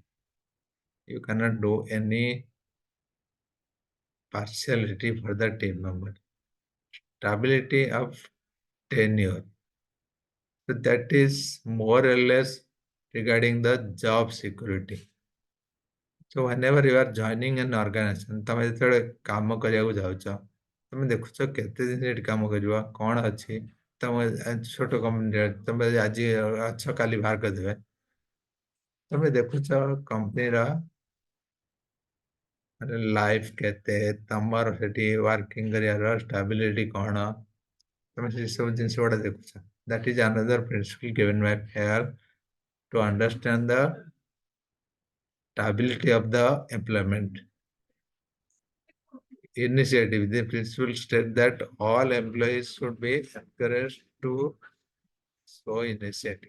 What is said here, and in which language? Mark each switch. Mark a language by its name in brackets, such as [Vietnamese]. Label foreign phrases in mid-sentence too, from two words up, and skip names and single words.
[English] You cannot do any partiality for the team member. Stability of tenure. So that is more or less regarding the job security. So whenever you are joining an organization, [Odia] ତମେ ଯେତେବେଳେ କାମ କରିବାକୁ ଯାଉଛ, ତମେ ଦେଖୁଛ କେତେ ଦିନ ଏଠି କାମ କରିବ, କଣ ଅଛି, ତମେ ଛୋଟ କମ୍ପାନୀରେ ତମେ ଆଜି ଅଛ କାଲି ବାହାର କରିଦେବେ। ତମେ ଦେଖୁଛ କମ୍ପାନୀର ଲାଇଫ କେତେ, ତମର ସେଠି ୱାର୍କିଂ କରିବାର ଷ୍ଟାବିଲିଟି କଣ, ତମେ ସେ ସବୁ ଜିନିଷ ଗୁଡା ଦେଖୁଛ। [English] That is another principle given by here to understand the stability of the employment. Initiative. The principle state that all employees should be encouraged to show initiative.